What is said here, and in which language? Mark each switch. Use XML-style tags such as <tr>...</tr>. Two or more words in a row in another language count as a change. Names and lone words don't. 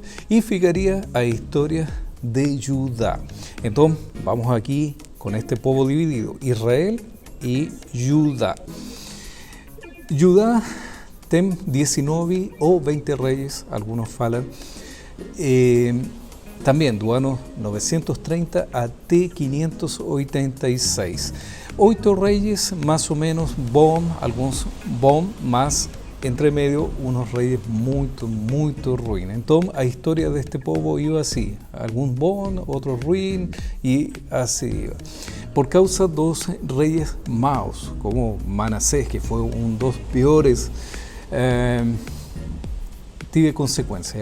<pt>Y ficaría a historia de Judá.</pt> <es>Entonces, vamos aquí con este pueblo dividido, Israel y Judá. Judá tem 19 o 20 reyes, algunos falan, también</es> <pt>do ano</pt> <es>930 até 586. 8 reyes más o menos bom, algunos bom, mas entre medio unos reyes muy ruins. Entonces, la historia de este pueblo iba así, algún bon, otro ruin, y así iba. Por causa de dos reyes maus, como Manasés, que fue uno de los peores, tuvo consecuencias.</es>